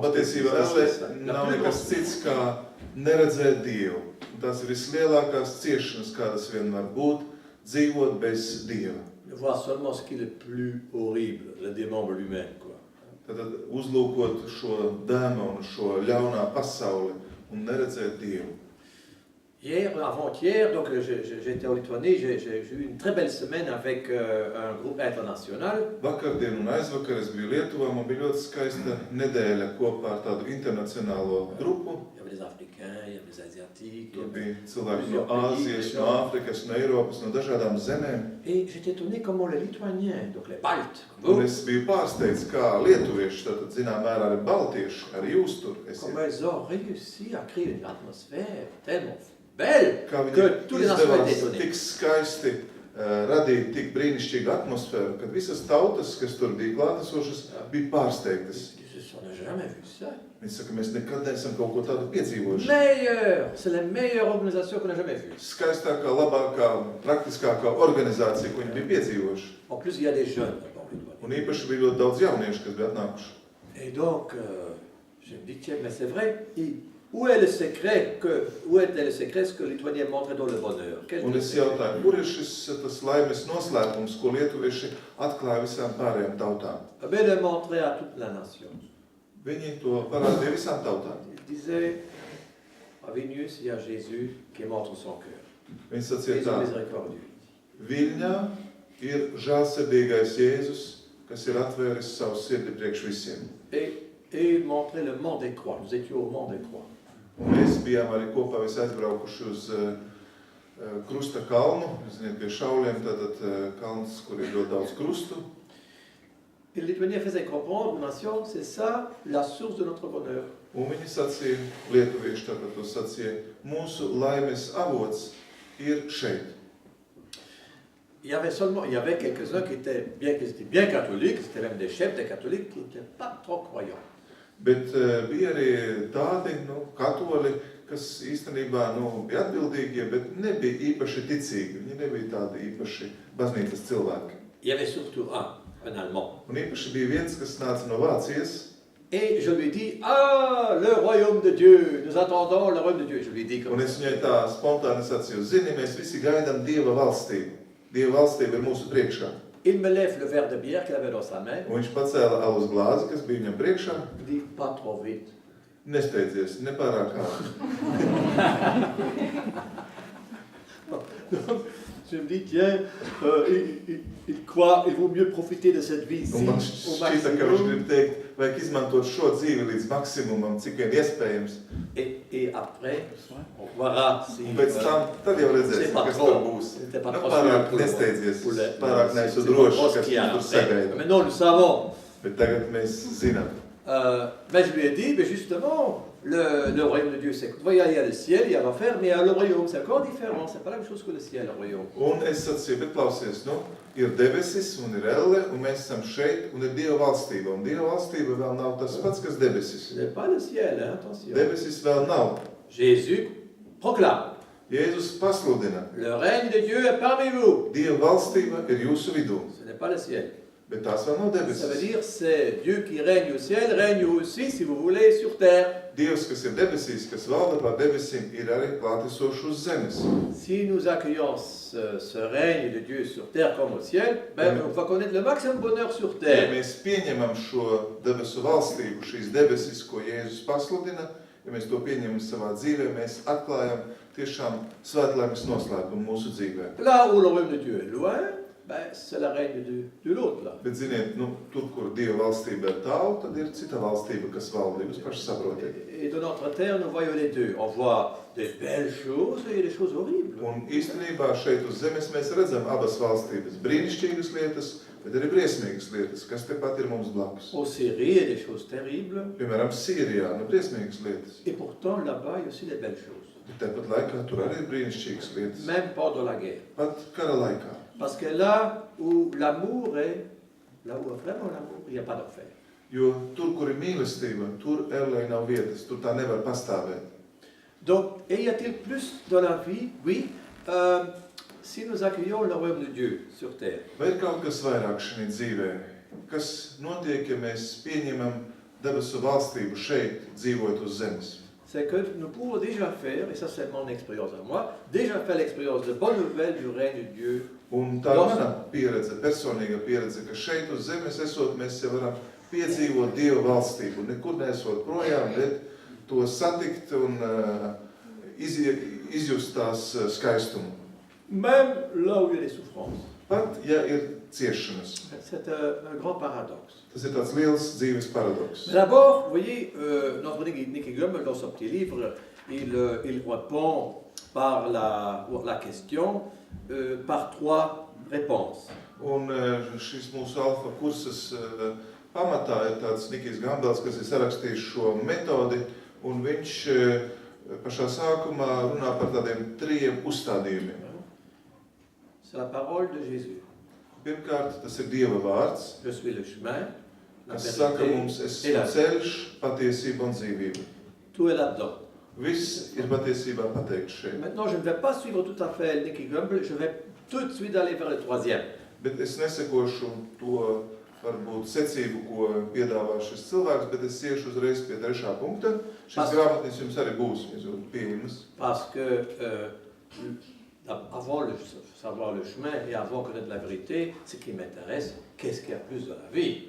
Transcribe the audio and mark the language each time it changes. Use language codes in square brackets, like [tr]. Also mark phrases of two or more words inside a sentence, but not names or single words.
[lv] Un patiesībā elle nav nekas cits, kā neredzēt Dievu. Un tās ir vislielākās ciešanas, kādas vien var būt, dzīvot bez Dieva. [fr] De voir seulement ce qui est le plus horrible, le démon lui-même, quoi. [lv] Tātad uzlūkot šo dēmonu, šo ļaunā pasauli un neredzēt Dievu. [fr] Hier, avant-hier, donc j'étais en Lituanie, j'ai eu une très belle semaine avec un groupe international. [lv] Vakardien un aizvakar es biju Lietuvā, man bija ļoti skaista nedēļa kopā ar tādu internacionālo grupu. [fr] Il y avait des Africains, il y avait des Asiatiques. [lv] Tur bija cilvēki no Āzijas, no Āfrikas, no Eiropas, no dažādām zemēm. [fr] Et j'étais étonné comment les Lituaniens, donc les Baltes, [lv] Un es biju pārsteigts, kā lietuvieši, tātad zinām mērā arī baltieši, arī jūs tur esiet. [fr] comment ils ont réussi à créer une atmosphère tellement belle [lv] Kā [fr] que tous [lv] viņi [fr] les nations étaient [lv] izdevās [fr] étonnés. [lv] tik skaisti radīt tik brīnišķīgu atmosfēru, kad visas tautas, kas tur bija klātesošas, bija pārsteigtas. [fr] On n'a jamais vu ça. [lv] Viņi saka, mēs nekad neesam kaut ko tādu piedzīvojuši. [fr] Meilleur, c'est la meilleure organisation qu'on a jamais vue. [lv] Skaistākā, labākā, praktiskākā organizācija, ko viņi bija piedzīvojuši. [fr] En plus, il y a des jeunes là-bas en Lituanie. [lv] Un īpaši bija ļoti daudz jauniešu, kas bija atnākuši. [fr] Et donc, je me dis, tiens, mais c'est vrai, où est le secret ce que les Lituaniens montraient dans le bonheur? [lv] Un es jautāju, kur ir tas laimes noslēpums, ko lietuvieši atklāja visām pārējām tautām? [fr] Eh bien, le montrer à toute la nation. [lv] Viņi to parādīja visām tautām. [fr] Il disait, à Vilnius, il y a Jésus qui montre son cœur. [lv] Viņš sacīja Jésus tā, [fr] miséricordieux. [lv] Viļņā ir žēlsirdīgais Jēzus, kas ir atvēris savu sirdi priekš visiem. [fr] Et il montrait le mont des croix. Nous étions au mont des croix. [lv] Un mēs bijām arī kopā visi aizbraukuši uz Krusta kalnu. Ziniet, pie Šauliem tātad kalns, kur ir ļoti daudz krustu. [fr] Et les Lituaniens faisaient comprendre aux nations, c'est ça la source de notre bonheur. [lv] Un viņi sacīja, lietuvieši tātad to sacīja, mūsu laimes avots ir šeit. [fr] Il y avait quelques-uns qui étaient bien catholiques, c'était même des chefs des catholiques qui n'étaient pas trop croyants. [lv] Bet bija arī tādi katoļi, kas īstenībā bija atbildīgie, bet nebija īpaši ticīgi. Viņi nebija tādi īpaši baznīcas cilvēki. [fr] Il y avait surtout un Allemand. [lv] Un īpaši bija viens, kas nāca no Vācijas. [fr] Et je lui dis, ah, le royaume de Dieu, nous attendons le royaume de Dieu. Je lui dis comme [lv] Un es [fr] ça. [lv] viņai tā spontāni sacīju, zini, mēs visi gaidām Dieva valstību. Dieva valstība ir mūsu priekšā. [fr] Il me lève le verre de bière qu'il avait dans sa main. [lv] Un viņš pacēla alus glāzi, kas bija viņam priekšā. [fr] Il dit, pas trop vite. [lv] Nesteidzies, nepārāk ātri. [fr] Je me dis, tiens, il croit, il vaut mieux profiter de cette vie ici, [lv] Un man [fr] au [lv] šķita, ka viņš [fr] maximum. [lv] grib teikt, vajag izmantot šo dzīvi līdz maksimumam, cik vien iespējams. [fr] Et après, on verra si [lv] Un pēc tam, tad jau redzēsim, kas tur būs. [fr] c'était pas [lv] Nu, [fr] trop [lv] pārāk [fr] sûr [lv] nesteidzies, [fr] pour le- [lv] pārāk neesmu [fr] c'est pas [lv] drošs, [fr] trop ce [lv] kas [fr] qu'il y a [lv] tur [fr] après. [lv] sagaida. [fr] Maintenant, nous savons. [lv] Bet tagad mēs zinām. [fr] Mais je lui ai dit, mais justement, le royaume de Dieu, c'est que, voyez, il y a le ciel, il y a l'enfer, mais il y a le royaume, c'est encore différent, c'est pas la même chose que le ciel, le royaume. [lv] Un es sacīju, bet klausies, ir debesis un ir elle, un mēs esam šeit, un ir Dieva valstība. Un Dieva valstība vēl nav tas pats, kas debesis. [fr] Ce n'est pas le ciel, hein, attention. [lv] Debesis vēl nav. [fr] Jésus proclame, [lv] Jēzus pasludina, [fr] le règne de Dieu est parmi vous. [lv] Dieva valstība ir jūsu vidū. [fr] Ce n'est pas le ciel. [lv] Bet tās vēl nav [fr] Ça veut [lv] debesis. [fr] dire c'est Dieu qui règne au ciel, règne aussi, si vous voulez, sur terre. [lv] Dievs, kas ir debesīs, kas valda pār debesīm, ir arī klātesošs uz zemes. [fr] Si nous accueillons ce règne de Dieu sur terre comme au ciel, ben, on va connaître le maximum bonheur sur [lv] Ja [fr] terre. [lv] mēs pieņemam šo debesu valstību, šīs debesis, ko Jēzus pasludina, ja mēs to pieņemam savā dzīvē, mēs atklājam tiešām svētlaimes noslēpumu mūsu dzīvē. [fr] Là où le royaume de Dieu est loin, ben, c'est le règne de l'autre. Là. [lv] Bet ziniet, tur, kur Dieva valstība ir tālu, tad ir cita valstība, kas valda. Jūs paši saprotiet. [fr] Et de notre terre, nous voyons les deux. On voit des belles choses et des choses horribles. [lv] Un īstenībā šeit uz zemes mēs redzam abas valstības. Brīnišķīgas lietas, bet arī briesmīgas lietas, kas tepat ir mums blakus. [fr] Au Syrie, il y a des choses terribles. [lv] Piemēram, Sīrijā, briesmīgas lietas. [fr] Et pourtant, là-bas, il y a aussi des belles choses. [lv] Bet tāpat laikā tur arī ir brīnišķīgas lietas. [fr] Même pendant la guerre. [lv] Pat kara laikā. [fr] Parce que là où l'amour est, là où vraiment l'amour, il n'y a pas d'enfer. [lv] Jo tur, kur ir mīlestība, tur ellē nav vietas, tur tā nevar pastāvēt. [fr] Donc, et y a-t-il plus dans la vie? Oui. Si nous accueillons le royaume de Dieu sur terre, [lv] Vai ir kaut kas vairāk šajā dzīvē? Kas notiek, ja mēs pieņemam debesu valstību šeit, dzīvojot uz zemes? [fr] c'est que nous pouvons déjà faire, et ça c'est mon expérience à moi, déjà faire l'expérience de bonne nouvelle du règne de Dieu. [lv] Un tā ir mana pieredze, personīga pieredze, ka šeit uz zemes esot, mēs jau varam piedzīvot Dieva valstību, nekur neesot projām, bet to satikt un izjust tās skaistumu. [fr] Même là où il y a des souffrances. [lv] Pat, ja ir ciešanas. [fr] C'est un grand paradoxe. [lv] Tas ir tāds liels dzīves paradoks. [fr] Mais d'abord, vous voyez, notre Nicky Gummel, dans son petit livre, il répond par la question par trois réponses. [lv] Un šis mūsu alfa kursas pamatā ir tāds Nikijs Gambels, kas ir sarakstījis šo metodi, un viņš pašā sākumā runā par tādiem 3 uzstādījumiem. [fr] C'est la parole de Jésus. [lv] Pirmkārt, tas ir Dieva vārds, [fr] Je suis le chemin, la [lv] kas saka [fr] vérité [lv] mums, es [fr] et la [lv] esmu ceļš, patiesība un dzīvība. [fr] Tout est là-dedans. [lv] Viss ir patiesībā pateikts šeit. [fr] Maintenant, je ne vais pas suivre tout à fait Nicky Gumbel, je vais tout de suite aller vers le troisième. [lv] Bet es nesekošu to varbūt secību, ko piedāvā šis cilvēks, bet es iešu uzreiz pie 3. punkta. Šis grāmatnis jums arī būs pieejams. [fr] Parce que avant savoir le chemin et avant connaître la vérité, ce qui m'intéresse, qu'est-ce qu'il y a plus dans la vie?